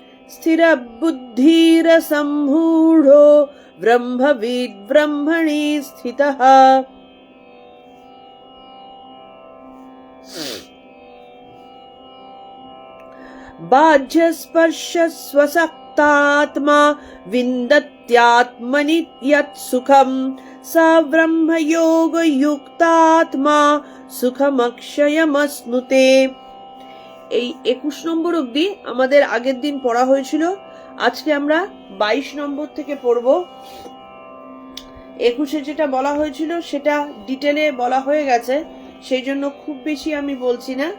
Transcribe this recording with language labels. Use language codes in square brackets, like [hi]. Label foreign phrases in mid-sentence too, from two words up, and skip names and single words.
[sa] स्थिरबुद्धिरसम्मूढो ब्रह्मविद् ब्रह्मणि स्थितः बाह्यस्पर्शस्वसक्तात्मा विन्दत्यात्मनि यत् सुखम् स ব্রহ্মযোগযুক্তাত্মা সুখমক্ষয়মশ্নুতে। [bn] এই 21 নম্বর অবধি আমাদের আগের দিন পড়া হয়েছিল। আজকে আমরা 22 নম্বর থেকে পড়ব। 21-এ যেটা বলা হয়েছিল সেটা ডিটেলে বলা হয়ে গেছে, সেই জন্য খুব বেশি আমি বলছি না।